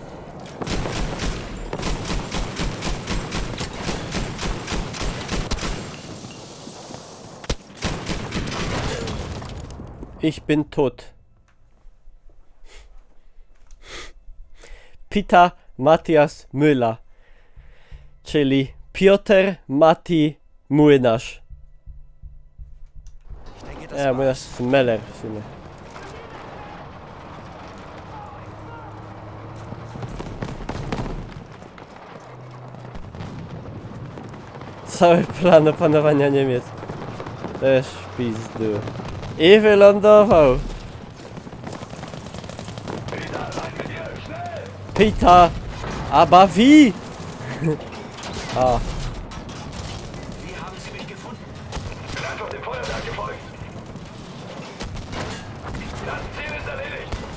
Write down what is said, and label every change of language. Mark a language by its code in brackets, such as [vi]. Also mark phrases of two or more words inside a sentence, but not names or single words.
[de] Ich bin tot. Peter Matthias Müller, [pl] czyli Piotr Mati Młynarz. [de] Ich denke, das [pl] Ja, Młynarz [de] war's. [pl] jest Meller w sumie. Cały plan opanowania Niemiec. Też w pizdu. I wylądował. [de] Peter, aber wie? Ah. Wie haben Sie mich gefunden? Bin einfach dem Feuerwerk gefolgt. Das Ziel ist erledigt.